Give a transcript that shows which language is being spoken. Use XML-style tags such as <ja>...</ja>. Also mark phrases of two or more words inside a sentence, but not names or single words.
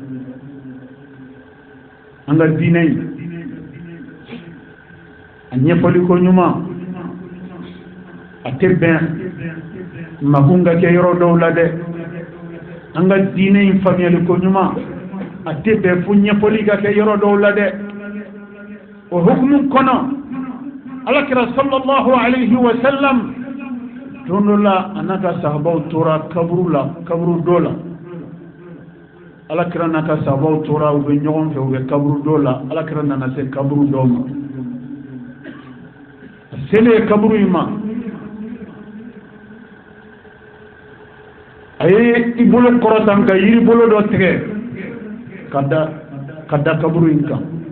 <bm>an ka diinɛ in a ɲɛfɔli ko ɲuman a tɛ bɛn makun ka kɛ yɔrɔ dɔw la dɛ an ka diinɛ in faamuyali ko ɲuman a tɛ bɛn fo ɲɛfɔli ka kɛ yɔrɔ dɔw la dɛ o hukumu kɔnɔ alakira</bm> <ar>صلى الله عليه وسلم</ar> <bm>don dɔ la a n'a ka sahabaw tora kaburu dɔ la alakira n'a ka sahabaw tora u bɛ ɲɔgɔn fɛ u bɛ kaburu dɔ la alakira nana se kaburu dɔw ma a selen kaburu in ma a ye i bolo kɔrɔtan ka yiri bolo dɔ tigɛ ka da kaburu in kan</bm>